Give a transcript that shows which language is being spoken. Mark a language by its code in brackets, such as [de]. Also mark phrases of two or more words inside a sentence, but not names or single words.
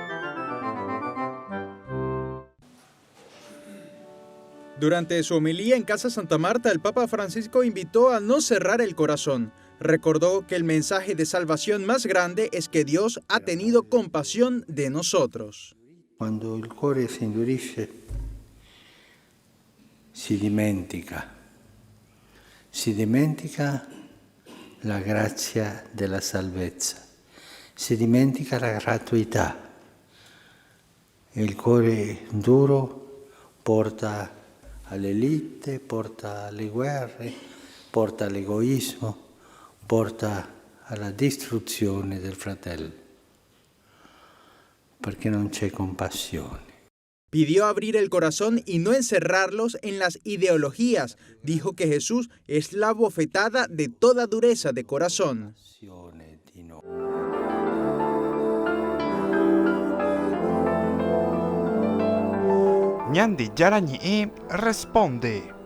[es] Durante su homilía en Casa Santa Marta, el Papa Francisco invitó a no cerrar el corazón. Recordó que el mensaje de salvación más grande es que Dios ha tenido compasión de nosotros. Cuando el [it] cuore si indurisce, si dimentica la grazia della salvezza, si dimentica la gratuità. Il cuore duro porta alle liti, porta alle guerre, porta all'egoismo, porta alla distruzione del fratello, perché non c'è compassione. [es] Pidió abrir el corazón y no encerrarlos en las ideologías. Dijo que Jesús es la bofetada de toda dureza de corazón. Ñandi Yarañe responde.